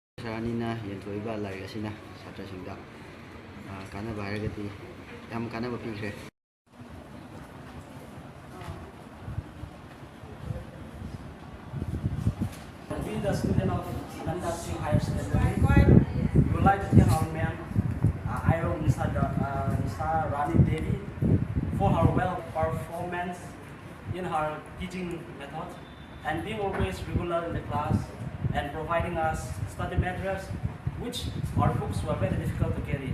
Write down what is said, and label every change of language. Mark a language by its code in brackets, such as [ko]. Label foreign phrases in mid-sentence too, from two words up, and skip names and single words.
[mni] ꯁꯥꯔꯅꯤꯅ ꯌꯦꯟꯊꯣꯛꯏꯕ ꯂꯥꯏꯔꯤꯛ ꯑꯁꯤꯅ ꯁꯥꯇ꯭ꯔꯁꯤꯡꯗ ꯀꯥꯟꯅꯕ ꯍꯥꯏꯔꯒꯗꯤ ꯌꯥꯝ ꯀꯥꯟꯅꯕ ꯄꯤꯈ꯭ꯔꯦ. [en] Being the student of Nanda Singh Higher Secondary, we would like to thank our ma'am, Iron Mr. Rani Devi, for her well performance in her teaching method and being always regular in the class and providing us study materials, which our books were very difficult to carry.